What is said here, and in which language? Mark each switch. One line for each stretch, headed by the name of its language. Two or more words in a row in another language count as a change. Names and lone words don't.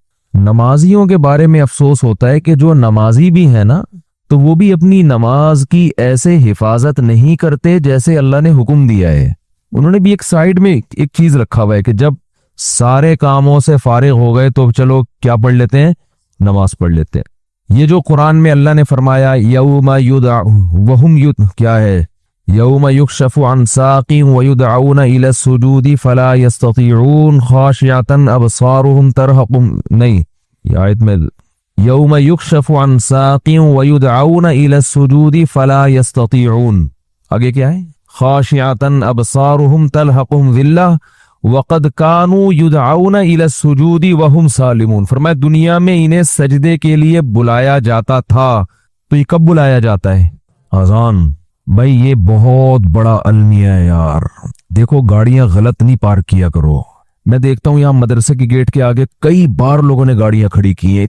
Hindi: नमाजियों के बारे में अफसोस होता है कि जो नमाजी भी है ना, तो वो भी अपनी नमाज की ऐसे हिफाजत नहीं करते जैसे अल्लाह ने हुक्म दिया है। उन्होंने भी एक साइड में एक चीज रखा हुआ है कि जब सारे कामों से फारिग हो गए तो चलो क्या पढ़ लेते हैं, नमाज पढ़ लेते हैं। ये जो कुरान में अल्लाह ने फरमाया
Arabic: يوم وهم
Hindi: क्या है,
Arabic: يوم يكشف عن ساق ويدعون إلى السجود فلا يستطيعون خاشعة أبصارهم ترهقهم,
Hindi: नहीं, ये आयत में
Arabic: يوم يكشف عن ساق ويدعون إلى السجود فلا يستطيعون,
Hindi: आगे क्या है,
Arabic: خاشعة أبصارهم ترهقهم ذلة وقد كانوا يدعون إلى السجود وهم سالمون.
Hindi: फरमाया दुनिया में इन्हें सजदे के लिए बुलाया जाता था, तो ये कब बुलाया जाता है? अजान। भाई ये बहुत बड़ा अलमिया है यार। देखो गाड़ियां गलत नहीं पार्क किया करो। मैं देखता हूँ यहाँ मदरसे के गेट के आगे कई बार लोगों ने गाड़ियां खड़ी की हैं।